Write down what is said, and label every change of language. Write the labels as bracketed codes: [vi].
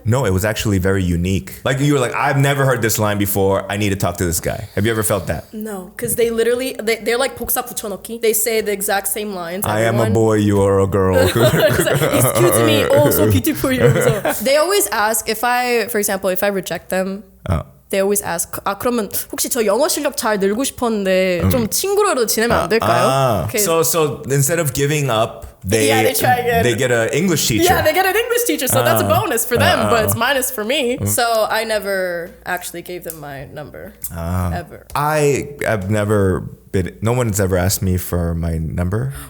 [en] No, it was actually very unique. Like you were like, I've never heard this line before. I need to talk to this guy. Have you ever felt that? No, because they literally they're like [ko] 복사 붙여넣기. [en] They say the exact same lines. I am a boy, you are a girl. Excuse me, oh so beautiful. They always ask if for example, if I reject them. They always ask, [ko] 그러면 혹시 저 영어 실력 잘 늘고 싶었는데 좀 친구로도 지내면 안 될까요? [en] Okay. So instead of giving up, they try again. They get an English teacher. Yeah, they get an English teacher, so that's a bonus for them, but it's minus for me. So I never actually gave them my number ever. I've never been. No one's ever asked me for my number.